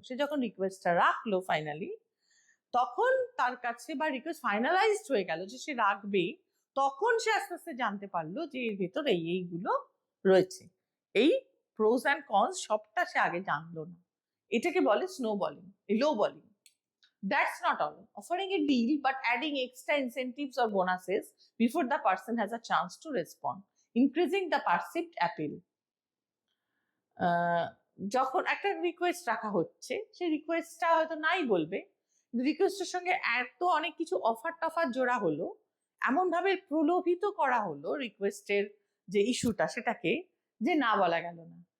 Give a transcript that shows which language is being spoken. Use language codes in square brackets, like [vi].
[bn] সে যখন রিকোয়েস্টটা রাখলো ফাইনালি, তখন তার কাছে বা রিকোয়েস্ট ফাইনালাইজড হয়ে গেল যে সে রাখবে, তখন সে আস্তে আস্তে জানতে পারলো যে এর ভেতরে এইগুলো রয়েছে, এই প্রোস অ্যান্ড কনস সবটা সে আগে জানলো না। এটাকে বলে snow bowling, low bowling. That's not all. [en] Offering a deal but adding extra incentives or bonuses before the person has a chance to respond, increasing the perceived appeal. [bn] যখন একটা রিকোয়েস্ট রাখা হচ্ছে, সেই রিকোয়েস্টটা হয়তো নাই বলবে, রিকোয়েস্টের সঙ্গে এত অনেক কিছু অফার টফার জোড়া হলো, এমন ভাবে প্রলোভিত করা হলো রিকোয়েস্টের যে ইস্যুটা, সেটাকে যে না বলা গেল না।